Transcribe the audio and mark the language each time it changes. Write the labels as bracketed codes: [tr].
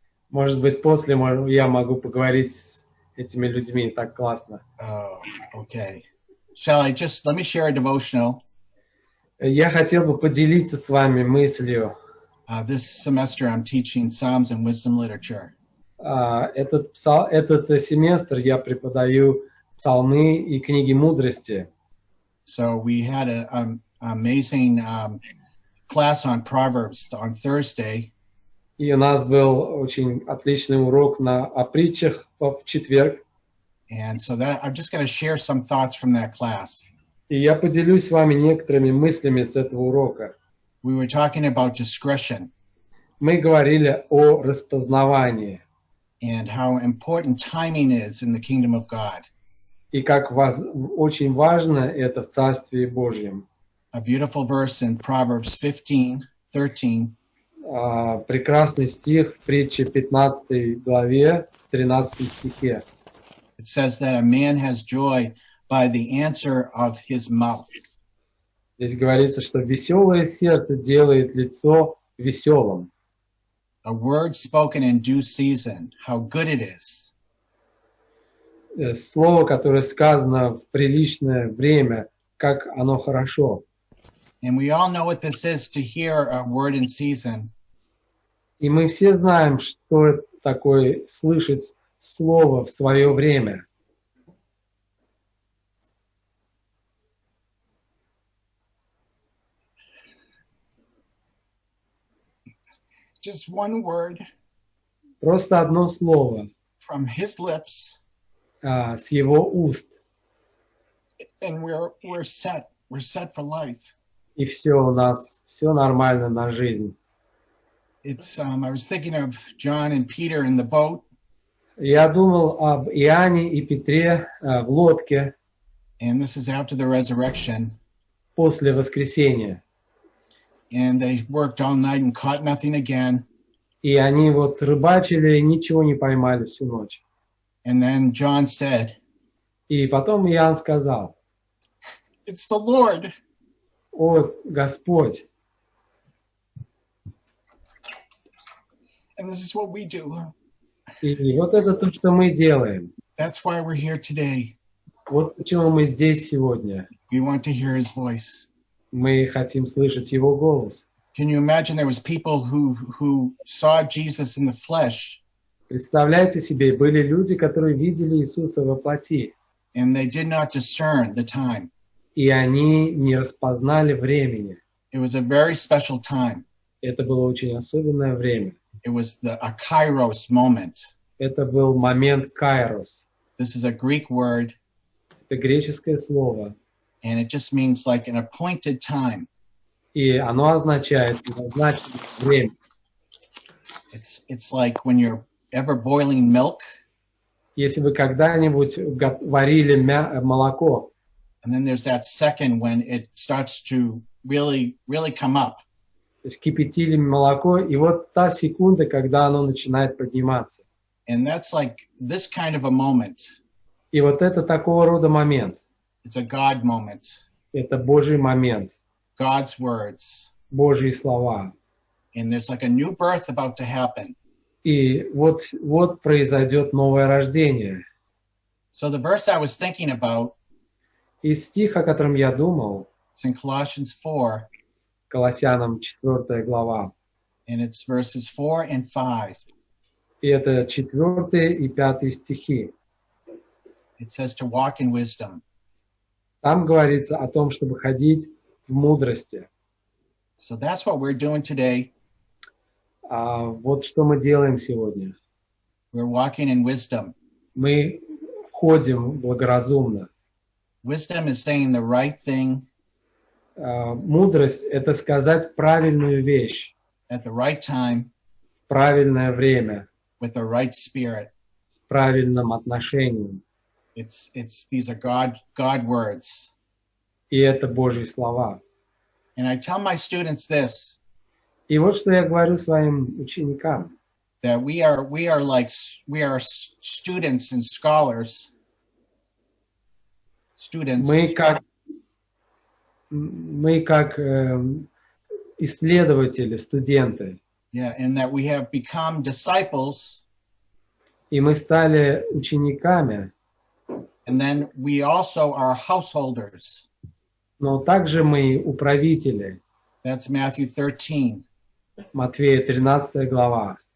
[ru] Может быть, после я могу поговорить этими людьми. Так классно. [en] Oh, okay. Let me share a devotional. [ru] Я хотел бы поделиться с вами мыслью. [en] This semester I'm teaching Psalms and Wisdom Literature. [ru] Этот семестр я преподаю псалмы и книги мудрости. [en] So we had an amazing class on Proverbs on Thursday. [ru] И у нас был очень отличный урок о притчах в четверг. [en] And so I'm just going to share some thoughts from that class. [ru] И я поделюсь с вами некоторыми мыслями с этого урока. [en] We were talking about discretion. [ru] Мы говорили о распознавании. [en] And how important timing is in the kingdom of God. [ru] И как очень важно это в Царстве Божьем. [en] A beautiful verse in Proverbs 15:13. [ru] Прекрасный стих в притче 15 главе, 13 стихе. [en] It says that a man has joy by the answer of his mouth. [ru] Здесь говорится, что веселое сердце делает лицо веселым. [en] A word spoken in due season, how good it is. [ru] Слово, которое сказано в приличное время, как оно хорошо. [en] And we all know what this is to hear a word in season. [ru] И мы все знаем, что это такое слышать слово в свое время. [en] Just one word. [ru] Просто одно слово [en] From his lips. [ru] С его уст. [en] And we're set. We're set for life. [ru] И все у нас, все нормально на жизнь. [en] I was thinking of John and Peter in the boat. [ru] Я думал об Иоанне и Петре в лодке. [en] And this is after the resurrection. [ru] После воскресения. [en] And they worked all night and caught nothing again. [ru] И они вот рыбачили и ничего не поймали всю ночь. [en] And then John said, [ru] и потом Иоанн сказал, [en] It's the Lord. [ru] О, Господь. [en] And this is what we do. [ru] И вот это то, что мы делаем. [en] That's why we're here today. [ru] Вот почему мы здесь сегодня. [en] We want to hear his voice. [ru] Мы хотим слышать его голос. [en] Can you imagine there was people who saw Jesus in the flesh? [ru] Представляете себе, были люди, которые видели Иисуса во плоти. [en] And they did not discern the time. [ru] И они не распознали времени. [en] It was a very special time. [ru] Это было очень особенное время. [en] It was a kairos moment. [ru] Это был момент кайрос. [en] This is a Greek word. [ru] Это греческое слово. [en] And it just means like an appointed time. [ru] И оно означает назначенное время. [en] It's like when you're ever boiling milk. [ru] Если вы когда-нибудь варили молоко. [en] And then there's that second when it starts to really come up. [ru] То есть кипятили молоко, и вот та секунда, когда оно начинает подниматься. [en] And that's like this kind of a moment. [ru] И вот это такого рода момент. [en] It's a God moment. [ru] Это Божий момент. [en] God's words. [ru] Божьи слова. [en] And there's like a new birth about to happen. [ru] И вот произойдет новое рождение. [en] So the verse I was thinking about. [ru] И стих, о котором я думал. [en] It's in Colossians 4. [ru] Колоссянам 4 глава. [en] And it's verses 4 and 5. [ru] И это 4 и 5 стихи. [en] It says to walk in wisdom. [ru] Там говорится о том, чтобы ходить в мудрости. [en] So that's what we're doing today. [ru] Вот что мы делаем сегодня. [en] We're walking in wisdom. [ru] Мы ходим благоразумно. [en] Wisdom is saying the right thing. [ru] Мудрость — это сказать правильную вещь. [en] At the right time. [ru] В правильное время. [en] With the right spirit. [ru] С правильным отношением. [en] These are God words. [ru] И это Божьи слова. [en] And I tell my students this. [ru] И вот что я говорю своим ученикам. [en] That we are students and scholars. Students. [ru] Мы как исследователи, студенты. [en] Yeah, and that we have become disciples. [ru] И мы стали учениками, [en] and then we also are householders. [ru] но также мы управители. [en] That's Matthew 13, [ru] Матфея 13 глава,